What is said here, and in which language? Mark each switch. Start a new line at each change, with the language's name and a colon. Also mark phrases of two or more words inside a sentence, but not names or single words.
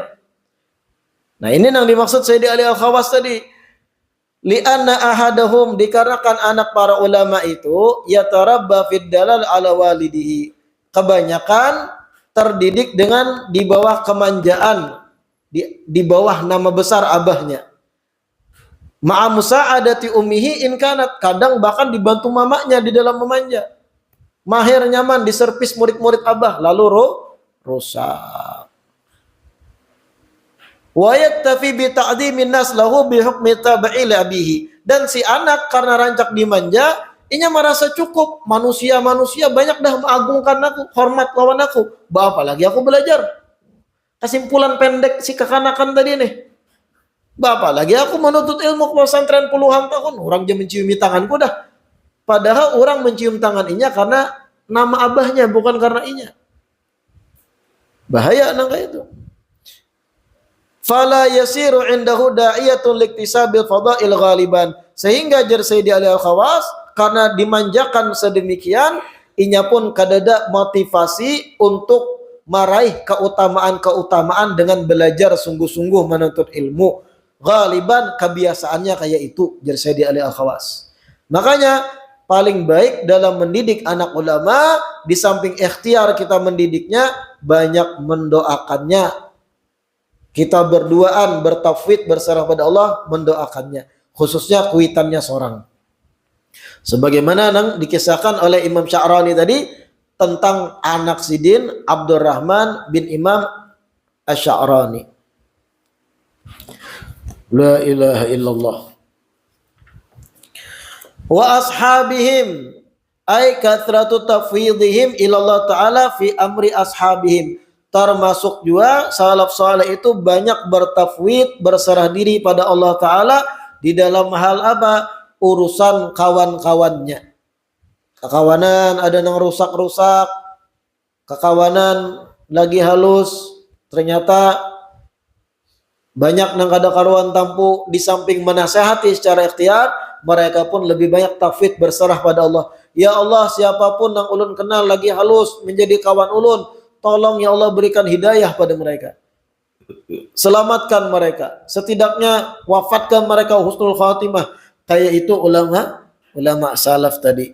Indonesian: Nah ini yang dimaksud Sayyidi Ali Al-Khawas tadi.
Arabic: لأن أحدهم,
Indonesian: dikarenakan anak para ulama itu
Arabic: يتربى في الدلال على والده.
Indonesian: Kebanyakan terdidik dengan di bawah kemanjaan, di bawah nama besar abahnya.
Arabic: مع مساعدة أمه إن كانت,
Indonesian: kadang bahkan dibantu mamanya di dalam memanja.
Banjar: Mahir nyaman diservis murid-murid abah lalu rusak.
Arabic: ويكتفي بتعظيم الناس له بحكم تابع أبيه.
Banjar: Dan si anak karena rancak dimanja, inya merasa cukup. Manusia banyak dah mengagungkan aku, hormat lawan aku.
Indonesian: Apa lagi aku belajar? Kesimpulan pendek si kekanakan tadi nih.
Banjar: Bapak lagi aku menuntut ilmu ke pesantren puluhan tahun, orang dia menciumi tanganku dah. Padahal orang mencium tangan inya karena nama abahnya, bukan karena inya. Bahaya nang kayak itu.
Arabic: فلا يصير عنده داعية لاكتساب الفضائل غالبا.
Banjar: Sehingga jar Sayyidi Ali Al-Khawas, karena dimanjakan sedemikian, inya pun kadada motivasi untuk meraih keutamaan-keutamaan dengan belajar sungguh-sungguh menuntut ilmu. Ghaliban kebiasaannya kayak itu, jar Sayyidi Ali Al-Khawas.
Indonesian: Makanya paling baik dalam mendidik anak ulama, di samping ikhtiar kita mendidiknya, banyak mendoakannya. Kita berduaan, bertafwid, berserah pada Allah, mendoakannya.
Banjar: Khususnya kuitannya seorang.
Indonesian: Sebagaimana yang dikisahkan oleh Imam Sya'rani tadi tentang anak sidin Abdurrahman bin Imam Asy-Sya'rani.
Arabic: لا إله إلا الله. وأصحابهم أي كثرة تفويضهم إلى الله تعالى في أمر أصحابهم.
Indonesian: Termasuk juga salaf saleh itu banyak bertafwid, berserah diri pada Allah Ta'ala di dalam hal apa? Urusan kawan-kawannya.
Banjar: Kekawanan ada yang rusak-rusak, kekawanan lagi halus, ternyata banyak yang kada karuan tampu.
Indonesian: Di samping menasehati secara ikhtiar, mereka pun lebih banyak tafwid, berserah pada Allah.
Banjar: Ya Allah, siapapun yang ulun kenal lagi halus menjadi kawan ulun, tolong ya Allah berikan hidayah pada mereka.
Indonesian: Selamatkan mereka. Setidaknya wafatkan mereka
Arabic: حسن الخاتمة.
Indonesian: Kayak itu ulama salaf tadi.